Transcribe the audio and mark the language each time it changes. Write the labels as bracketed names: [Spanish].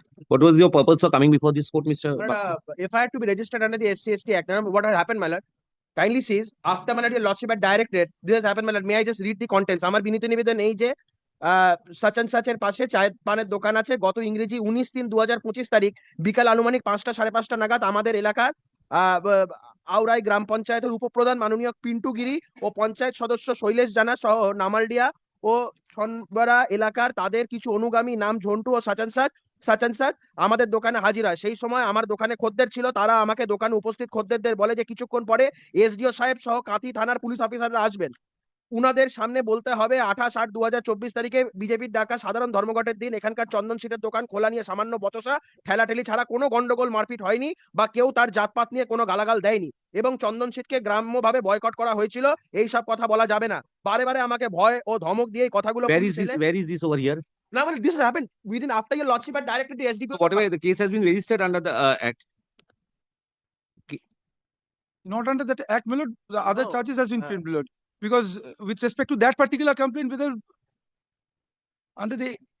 [English] What was your purpose for coming before this court, Mr. If I had to be registered under the SC/ST Act, what has happened, my lord? Kindly says, after my lord, your lordship had directed, this has happened, my lord. May I just read the contents? [Bangla] আমার বিনীত নিবেদন এই যে such and সাচের পাশে চায়ের পানের দোকান আছে, গত ইংরেজি 19/3/2025 তারিখ বিকাল আনুমানিক 5টা 5:30 নাগাদ আমাদের এলাকার আউরাই গ্রাম পঞ্চায়েতের উপপ্রধান মাননীয় পিন্টু গিরি ও পঞ্চায়েত সদস্য শৈলেশ জানা সহ নামালডিয়া ও ছনবরা এলাকার তাদের কিছু অনুগামী নাম ঝন্টু ও সাচান স্যার আমাদের দোকানে হাজির হয়। সেই সময় আমার দোকানে খদ্দের ছিল, তারা আমাকে দোকানে উপস্থিত খদ্দেরদের বলে যে কিছুক্ষণ পরে এসডিও সাহেব সহ কাঁথি থানার পুলিশ অফিসাররা আসবেন, উনাদের সামনে বলতে হবে 28/8/2024 তারিখে বিজেপির ডাকা সাধারণ ধর্মঘটের দিন এখানকার চন্দন শীটের দোকান খোলা নিয়ে সামান্য বচসা ঠেলাঠেলি ছাড়া কোনো গন্ডগোল মারপিট হয়নি বা কেউ তার জাতপাত নিয়ে কোনো গালাগাল দেয়নি এবং চন্দন শীটকে গ্রাম্যভাবে বয়কট করা হয়েছিল, এই সব কথা বলা যাবে না। বারে বারে আমাকে ভয় ও ধমক দিয়ে এই কথাগুলো [English] Where is this over here? Now, well, this has happened within after your lordship had directed the SDPO. So whatever the case has been registered under the Act. Not under that Act, my lord. The other charges has been framed, my lord. Because with respect to that particular complaint, whether under the